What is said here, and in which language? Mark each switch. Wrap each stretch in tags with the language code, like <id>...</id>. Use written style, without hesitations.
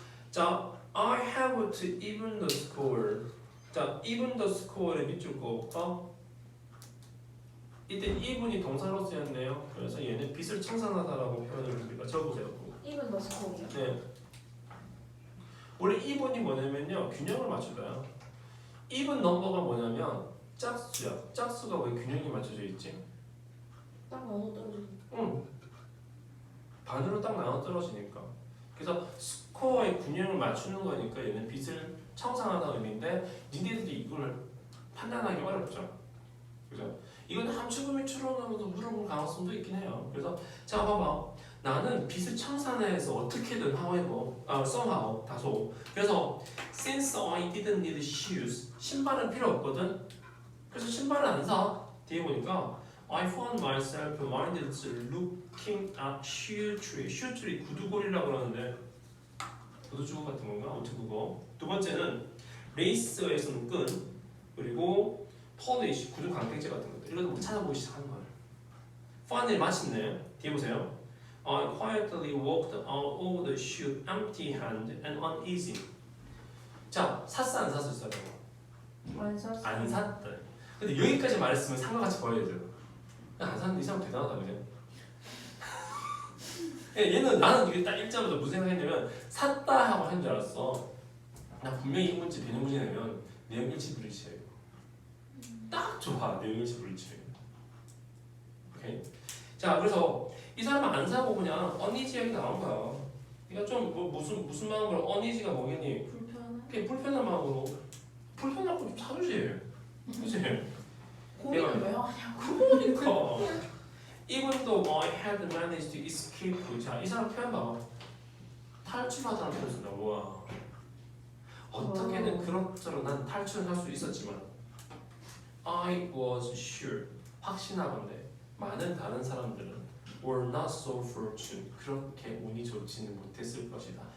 <en>자, I have to even the score.</en> <ko>자,</ko> <en>even the score</en> <ko>의 밑줄 그어볼까? 이때 even이 동사로 쓰였네요. 그래서 얘는 빚을 청산하다라고 표현을 합니다. 적어보세요. 이분 더 스코어요? 네. 원래 even이 뭐냐면요, 균형을 맞추다. even 넘버가 뭐냐면 짝수야. 짝수가 왜 균형이 맞춰져 있지? 딱 나눠 떨어져. 응. 반으로 딱 나눠 떨어지니까. 그래서 스코어의 균형을 맞추는 거니까 얘는 빚을 청산하다는 의미인데 니네들이 이걸 판단하기 어렵죠. 그죠? 이거는 함축음이 추론하면서 물어볼 가능성도 있긴 해요. 그래서 자 봐봐. 나는 빚을 청산해서 어떻게든</ko> <en>however, somehow</en> <ko>다소.</ko> <en>그래서 since I didn't need shoes,</en> <ko>신발은 필요 없거든. 그래서 신발을 안 사. 뒤에 보니까</ko> <en>I found myself minded looking at shoe tree.</en> <ko>shoe tree 구두골이라고 그러는데 구두주걱 같은 건가? 아무튼 그거. 두 번째는 레이스에서는 끈 그리고 폴리시 구두 강택제 같은 것들 이런 거 찾아보기 시작하는 거예요. finally 마침내 뒤에 보세요.</ko> <en>I quietly walked out of the shoe empty-handed and uneasy.</en> <ko>자, 샀어 안 샀어 있어요? 안 샀어. 안 샀다. 근데 여기까지 말했으면 산 것 같이 보여야 돼요. 안 샀는데 이 사람 대단하다 그죠? 얘는 나는 이게 딱 읽자마자 무슨 생각했냐면 샀다 하고 한 줄 알았어. 나 분명히 이 문제 변형 문제 내면 내용 일치 불일치예요. 딱 좋아 내용 일치 불일치예요. 오케이. 자 그래서 이 사람은 안 사고 그냥 어니지하게 나온 거야. 그러니까 좀 뭐 무슨 마음으로 어니지가 뭐겠니? 불편해. 그냥 불편한 마음으로 불편하고 좀 사주지. 그치? 고민을 왜 하냐고. 그러니까</ko> <en>even though I had managed to escape.</en> <ko>자, 이 사람 표현 봐봐. 탈출하다는 표현 쓴다. 와. 어떻게든 그럭저럭 난 탈출을 할 수 있었지만</ko> <en>I was sure</en> <ko>확신하건대 많은 다른 사람들은</ko> <en>were not so fortunate</en> <ko>그렇게 운이 좋지는 못했을 것이다.</ko>